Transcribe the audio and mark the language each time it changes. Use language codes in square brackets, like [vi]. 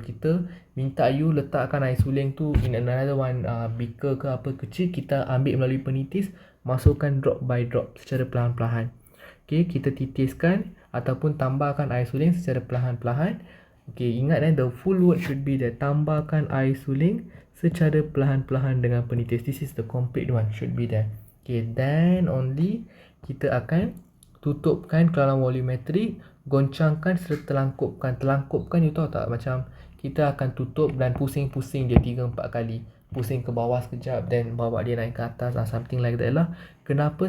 [ms] Kita minta you letakkan air suling tu [en] in another one beaker [ms] ke apa kecil. Kita ambil melalui penitis, masukkan [en] drop by drop [ms] secara perlahan-lahan. Okay, kita titiskan ataupun tambahkan air suling secara perlahan-lahan. [en] Okay, [ms] ingat [en] the full word should be there. [ms] Tambahkan air suling secara perlahan-lahan dengan penitis. [en] This is the complete one, should be there. Okay, then only [ms] kita akan tutupkan kelarang volumetrik, Goncangkan serta telangkupkan. Telangkupkan you tahu tak, macam kita akan tutup dan pusing-pusing dia 3-4 kali. Pusing ke bawah sekejap, then bawa dia naik ke atas, [en] something like that [ms] lah. Kenapa?